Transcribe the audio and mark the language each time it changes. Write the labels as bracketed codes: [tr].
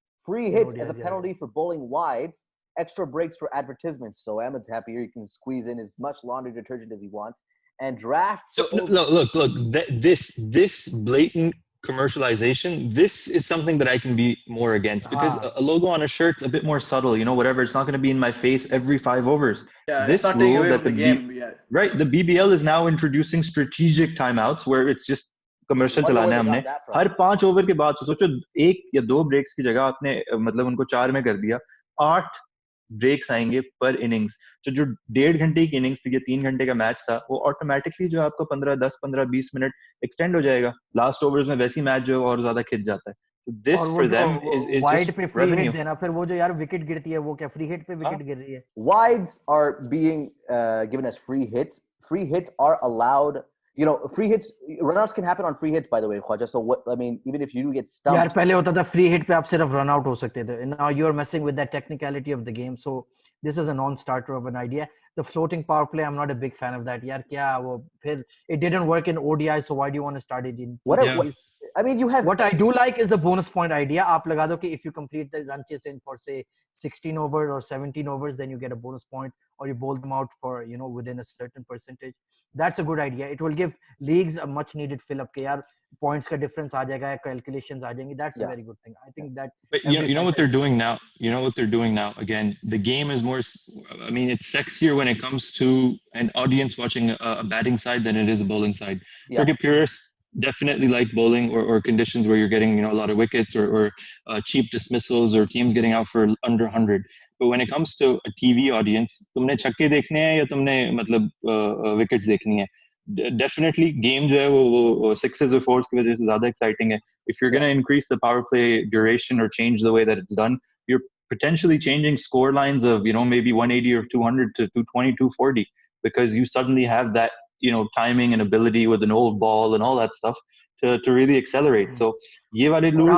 [en] Free hits as a penalty for bowling wides. Extra breaks for advertisements. So Ahmed's happy here. He can squeeze in as much laundry detergent as he wants. and drafts. So, look. This blatant commercialization. This is something that I can be more against because a logo on a shirt's a bit more subtle. You know, whatever. It's not going to be in my face every 5 overs. Yeah, This it's not rule taking away that from the game. Yeah. right, the BBL is now introducing strategic timeouts where it's just commercial [hi] चलाना है हमने हर 5 over के बाद सोचो 1 या 2 breaks की जगह आपने मतलब उनको 4 में कर दिया 8 ब्रेक्स आएंगे पर इनिंग्स जो 1.5 घंटे की इनिंग्स थी या 3 घंटे का मैच था वो ऑटोमेटिकली जो आपका 15-10-15-20 मिनट एक्सटेंड हो जाएगा लास्ट ओवर्स में वैसी मैच जो और ज्यादा खिंच जाता है तो [en] this for them is [hi] wide पे फ्री हिट देना फिर वो जो यार विकेट गिरती है वो क्या फ्री हिट पे विकेट गिर रही है [en] wides are being given as free hits are allowed. You know, free hits, runouts can happen on free hits, by the way, Khwaja. So what, I mean, even if you do get stumped. [hi] यार पहले होता था free hit पे आप सिर्फ run out हो सकते थे. [en] Now you're messing with that technicality of the game. So this is a non-starter of an idea. The floating power play, I'm not a big fan of that. [hi] यार क्या वो फिर [en] it didn't work in ODI, so why do you want to start it in? I mean, you have. What I do like is the bonus point idea. [hi] आप लगा दो कि [en] if you complete the run chase in for say 16 overs or 17 overs, then you get a bonus point, or you bowl them out for within a certain percentage. That's a good idea. It will give leagues a much needed fill up. [hi] के यार points का difference आ जाएगा, calculations आ जाएंगी. [en] That's a very good thing. I think that. But you know what they're doing now. You know what they're doing now. Again, the game is more. I mean, it's sexier when it comes to an audience watching a batting side than it is a bowling side. Cricket purists definitely like bowling or conditions where you're getting a lot of wickets or cheap dismissals or teams getting out for under 100. But when it comes to a TV audience, [hi] तुमने छक्के देखने हैं या तुमने मतलब wickets देखनी है? Definitely game जो है वो sixes or fours की वजह से ज़्यादा exciting है. [en] If you're going to increase the power play duration or change the way that it's done, you're potentially changing score lines of maybe 180 or 200 to 220, 240 because you suddenly have that timing and ability with an old ball and all that stuff to really accelerate. [hi] So ये वाले rules